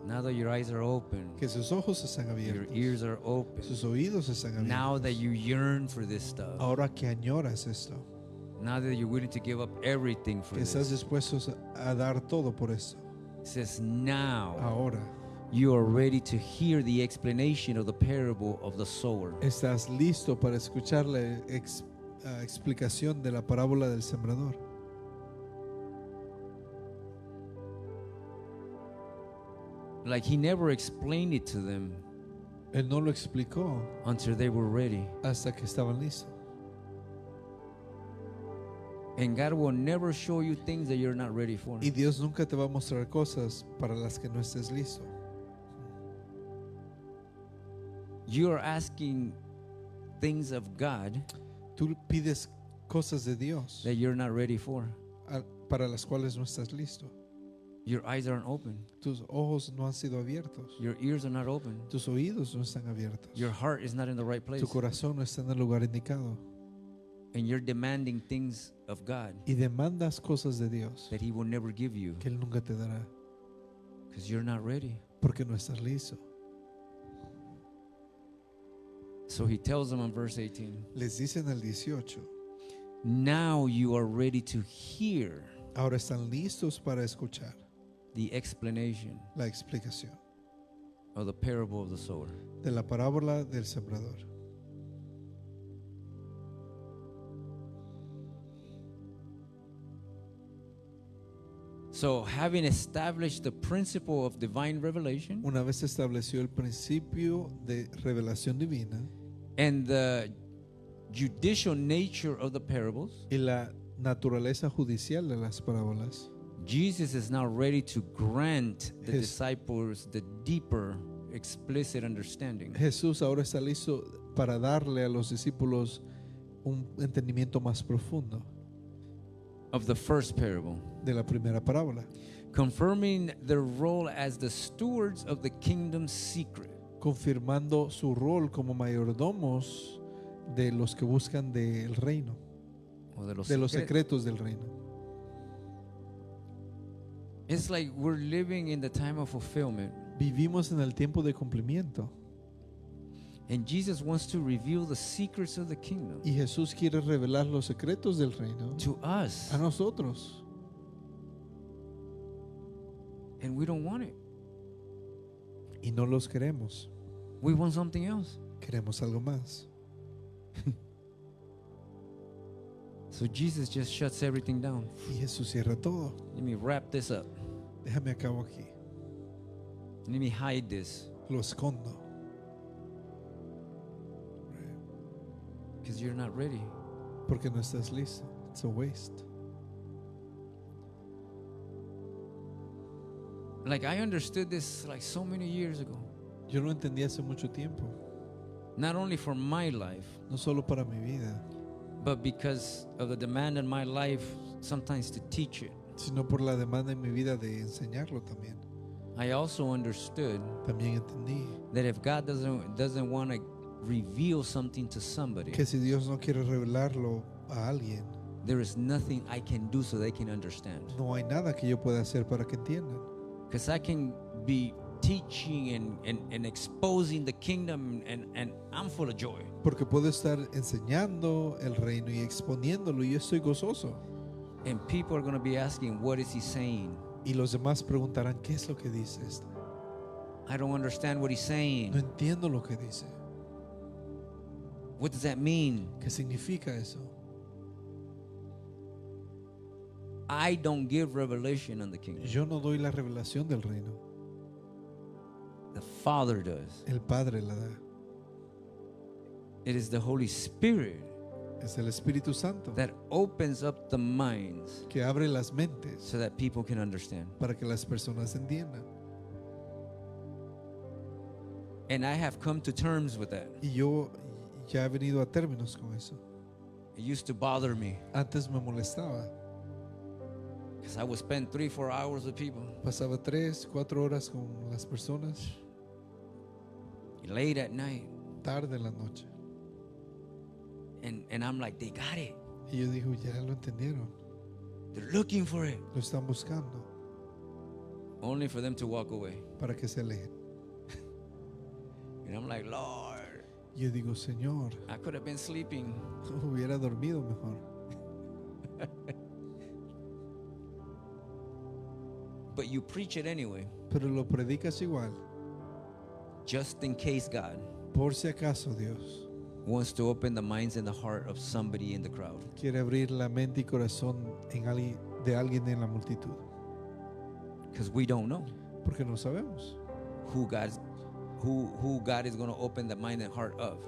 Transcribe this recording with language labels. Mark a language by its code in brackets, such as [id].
[en] now that your eyes are open, [es] que sus ojos están [en] your [es] abiertos, [en] ears are open, [es] sus oídos están [en] now that [es] abiertos. [en] you yearn for this stuff, [es] Ahora que añoras esto, [en] now that you're willing to give up everything for [es] que estás [en] this, [es] dispuestos a dar todo por eso. [en] it says, now [es] Ahora [en] you are ready to hear the explanation of the parable of the sower. [es] estás listo para escuchar la explicación de la parábola del sembrador. [en] Like he never explained it to them [es] Él no lo explicó [en] until they were ready. [es] hasta que estaban listos. [en] And God will never show you things that you're not ready for. [es] Y Dios nunca te va a mostrar cosas para las que no estés listo. [en] You are asking things of God [es] Tú pides cosas de Dios [en] that you're not ready for. [es] para las cuales no estás listo. [en] Your eyes aren't open. [es] Tus ojos no han sido abiertos. [en] Your ears are not open. [es] Tus oídos no están abiertos. [en] Your heart is not in the right place. [es] Tu corazón no está en el lugar indicado. [en] And you're demanding things of God [es] Y demandas cosas de Dios [en] that He will never give you [es] que Él nunca te dará [en] because you're not ready. [es] porque no estás listo. [en] So He tells them in verse 18, [es] Les dice en el 18, [en] now you are ready to hear [es] ahora están listos para escuchar [en] the explanation [es] la explicación [en] of the parable of the sower. [es] de la parábola del sembrador. [en] So, having established the principle of divine revelation [es] Una vez estableció el principio de revelación divina [en] and the judicial nature of the parables, [es] y la naturaleza judicial de las parábolas, [en] Jesus is now ready to grant the His- disciples the deeper, explicit understanding [es] Jesús ahora está listo para darle a los discípulos un entendimiento más profundo [en] of the first parable, [es] de la primera parábola, [en] confirming their role as the stewards of the kingdom's secret. [es] confirmando su rol como mayordomos de los que buscan del reino, O de los de los secre- secretos del reino. [en] It's like we're living in the time of fulfillment, [es] Vivimos en el tiempo de cumplimiento [en] and Jesus wants to reveal the secrets of the kingdom [es] y Jesús quiere revelar los secretos del reino [en] to us, [es] a nosotros [en] and we don't want it. [es] y no los queremos. [en] We want something else. [es] Queremos algo más. [en] So Jesus just shuts everything down. [es] Y Jesús cierra todo. [en] Let me wrap this up. [es] Déjame acabo aquí. [en] Let me hide this [es] Lo escondo. [en] because you're not ready. [es] Porque no estás listo. [en] It's a waste. Like I understood this like so many years ago. [es] Yo lo entendí hace mucho tiempo. [en] Not only for my life, [es] No solo para mi vida, [en] but because of the demand in my life sometimes to teach it. [es] sino por la demanda en mi vida de enseñarlo también. [en] I also understood [es] También entendí [en] that if God doesn't want to reveal something to somebody, [es] que si Dios no quiere revelarlo a alguien, [en] there is nothing I can do so they can understand. [es] no hay nada que yo pueda hacer para que entiendan. [en] Because I can be teaching and exposing the kingdom and I'm full of joy. [es] Porque puedo estar enseñando el reino y exponiéndolo y yo estoy gozoso. [en] And people are going to be asking, what is he saying? [es] Y los demás preguntarán, ¿qué es lo que dice esto? [en] I don't understand what he's [es] No [en] saying. [es] entiendo lo que dice. [en] What does that mean? [es] ¿Qué significa eso? [en] I don't give revelation on the kingdom. [es] Yo no doy la revelación del reino. [en] The Father does. [es] El Padre la da. [en] It is the Holy Spirit [es] Es el Espíritu Santo [en] that opens up the minds [es] que abre las mentes [en] so that people can understand. [es] para que las personas entiendan. [en] And I have come to terms with that. [es] Y yo ya he venido a términos con eso. [en] It used to bother me [es] Antes me molestaba. [en] because I would spend 3-4 hours with people [es] Pasaba 3-4 horas con las personas [en] late at night. [es] tarde en la noche. [en] And I'm like, they got it. [es] Y yo digo, ya lo entendieron. [en] They're looking for it. [es] Lo están buscando [en] Only for them to walk away. [es] para que se alejen. [en] And I'm like, Lord, [es] Yo digo, Señor, [en] I could have been sleeping. [es] hubiera dormido mejor. [en] But you preach it anyway, [es] Pero lo predicas igual. [en] just in case God [es] Por si acaso Dios [en] wants to open the minds and the heart of somebody in the crowd. [es] quiere abrir la mente y corazón de alguien en la multitud. [en] Because we don't know [es] Porque no sabemos [en] who God is going to open the mind and heart of.